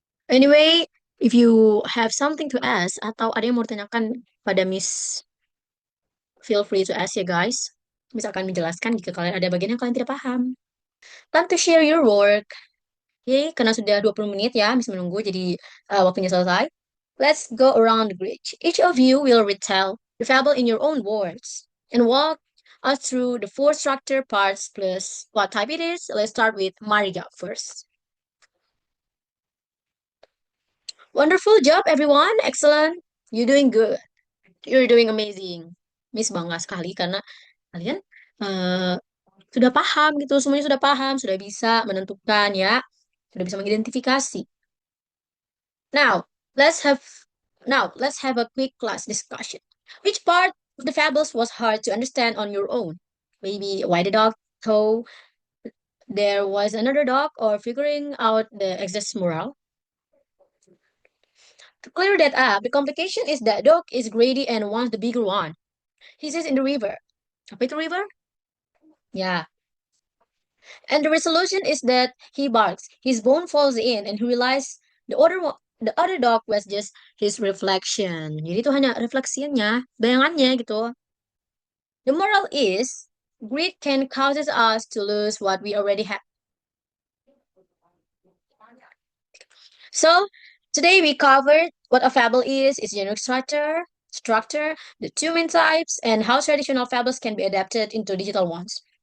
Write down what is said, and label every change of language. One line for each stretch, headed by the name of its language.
English: Anyway, if you have something to ask
Indonesian: atau ada yang mau ditanyakan pada Miss,
English: feel free to ask ya guys.
Indonesian: Miss akan menjelaskan jika kalian ada bagian yang kalian tidak paham.
English: Time to share your work.
Indonesian: Oke, karena sudah 20 menit ya, Miss menunggu jadi waktunya selesai.
English: Let's go around the bridge. Each of you will retell the fable in your own words and walk us through the four structure parts plus what type it is. Let's start with Maria first. Wonderful job, everyone. Excellent. You're doing good. You're doing amazing.
Indonesian: Miss bangga sekali karena kalian eh, sudah paham gitu, semuanya sudah paham, sudah bisa menentukan ya, sudah bisa mengidentifikasi.
English: Now, let's have let's have a quick class discussion. Which part of the fables was hard to understand on your own? Maybe why the dog thought there was another dog or figuring out the exact moral? To clear that up, the complication is that dog is greedy and wants the bigger one. He says in the river.
Indonesian: Apa itu river?
English: Yeah. And the resolution is that he barks. His bone falls in and he realizes the other dog was just his reflection.
Indonesian: Jadi itu hanya refleksinya, bayangannya gitu.
English: The moral is greed can causes us to lose what we already have. So today we covered what a fable is, its generic structure, the two main types, and how traditional fables can be adapted into digital ones.